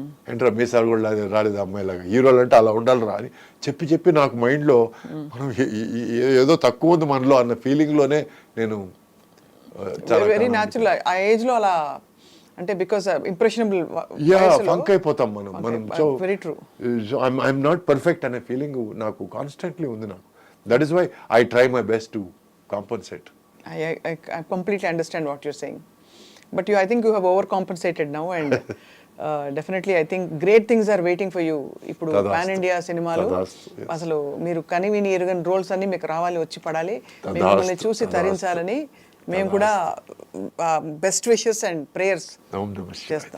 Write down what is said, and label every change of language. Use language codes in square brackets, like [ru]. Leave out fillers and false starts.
[te] ఏంట్రా మీసాలు కూడా రాలేదు అమ్మాయిలాగా, హీరోలు అంటే అలా ఉండాలి రా అని చెప్పి నాకు మైండ్లో మనం ఏదో తక్కువ ఉంది మనలో అన్న ఫీలింగ్లోనే నేను [en] very natural ఆ age లో అలా అంటే బికాస్ ఇంప్రెషనబుల్ [te] ఫంక్ అయిపోతాం మనం so [en] Very true. I'm not perfect [te] అనే ఫీలింగ్ నాకు కాన్స్టెంట్లీ ఉంది నాకు. [en] That is why I try my best to compensate. I completely understand what you're saying. But I think you have overcompensated now and definitely I think great things are waiting for you. [te] ఇప్పుడు Tadastu. Pan India సినిమాలు Tadastu, yes. అసలు మీరు కనివిని ఎరుగని roles అన్ని మీకు రావాలి, వచ్చి పడాలి, Tadastu, మిమ్మల్ని చూసి Tadastu. తరించాలని మేము కూడా బెస్ట్ విషెస్ అండ్ ప్రేయర్స్ చేస్తాం.